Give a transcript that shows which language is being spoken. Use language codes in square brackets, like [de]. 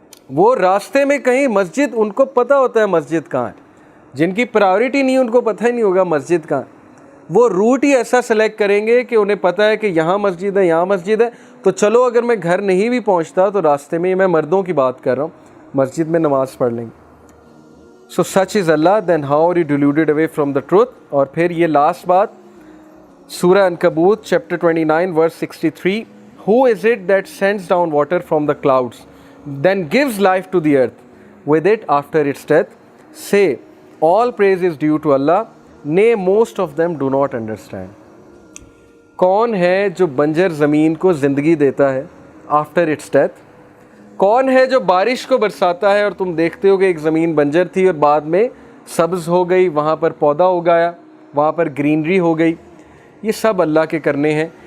[ur] وہ راستے میں کہیں مسجد، ان کو پتہ ہوتا ہے مسجد کہاں ہے، جن کی پرائیورٹی نہیں ان کو پتہ ہی نہیں ہوگا مسجد کہاں ہے، وہ روٹ ہی ایسا سلیکٹ کریں گے کہ انہیں پتہ ہے کہ یہاں مسجد ہے، یہاں مسجد ہے، تو چلو اگر میں گھر نہیں بھی پہنچتا تو راستے میں، میں مردوں کی بات کر رہا ہوں، مسجد میں نماز پڑھ لیں گے. [en] So such is Allah then how are you deluded away from the truth. [ur] اور پھر یہ لاسٹ بات سورہ عنکبوت chapter 29 verse 63، [en] Who is it that sends down water from the clouds, then gives life to the earth with it after its death? Say, all praise is due to Allah. Nay, most of them do not understand. [ur] کون ہے جو بنجر زمین کو زندگی دیتا ہے [en] After its death? [ur] کون ہے جو بارش کو برساتا ہے اور تم دیکھتے ہو کہ ایک زمین بنجر تھی اور بعد میں سبز ہو گئی، وہاں پر پودا اگایا، وہاں پر گرینری ہو گئی؟ یہ سب اللہ کے کرنے ہیں.